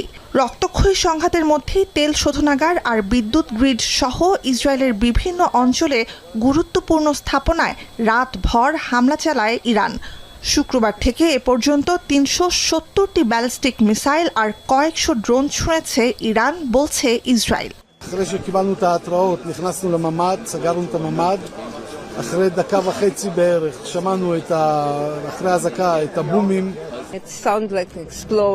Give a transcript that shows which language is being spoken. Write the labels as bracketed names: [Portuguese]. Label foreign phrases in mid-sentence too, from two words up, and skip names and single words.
[Bangla] রক্তক্ষয়ী সংঘাতের মধ্যেই তেল শোধনাগার আর বিদ্যুৎ গ্রিড সহ ইসরায়েলের বিভিন্ন অঞ্চলে গুরুত্বপূর্ণ স্থাপনায় রাতভর হামলা চালায় ইরান। শুক্রবার থেকে এ পর্যন্ত ৩৭০টি ব্যালিস্টিক মিসাইল আর কয়েকশো ড্রোন ছুঁড়েছে ইরান, বলছে ইসরায়েল। [Hebrew] אחרי שקיבלנו את ההתראות נכנסנו לממ"ד, סגרנו את הממ"ד. אחרי דקה וחצי בערך שמענו אחרי האזעקה את הבומים. [English] It sounded like an explosion.